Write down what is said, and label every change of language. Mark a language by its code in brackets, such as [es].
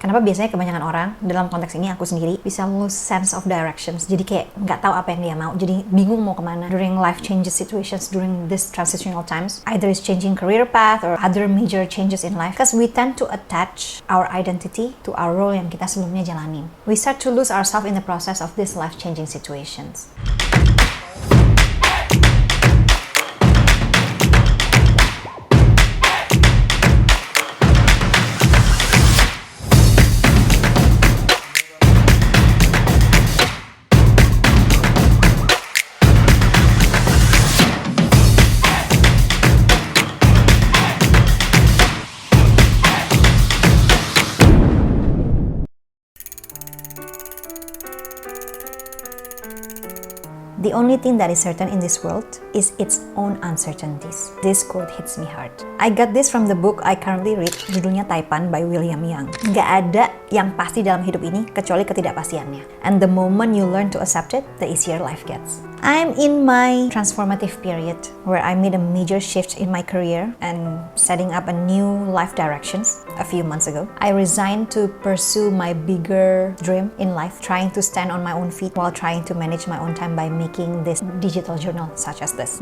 [id] Kenapa biasanya kebanyakan orang, dalam konteks ini aku sendiri, bisa [en] lose sense of directions. [id] Jadi kayak nggak tahu apa yang dia mau. Jadi bingung mau kemana. [en] During life changes situations, during this transitional times, either it's changing career path or other major changes in life. Because we tend to attach our identity to our role [id] yang kita sebelumnya jalanin. [en] We start to lose ourselves in the process of these life-changing situations. The only thing that is certain in this world is its own uncertainties. This quote hits me hard. I got this from the book I currently read, [id] judulnya [en] Taipan by William Young. [id] Nggak ada yang pasti dalam hidup ini kecuali ketidakpastiannya. [en] And the moment you learn to accept it, the easier life gets. I'm in my transformative period where I made a major shift in my career and setting up a new life directions a few months ago. I resigned to pursue my bigger dream in life, trying to stand on my own feet while trying to manage my own time by making this digital journal such as this.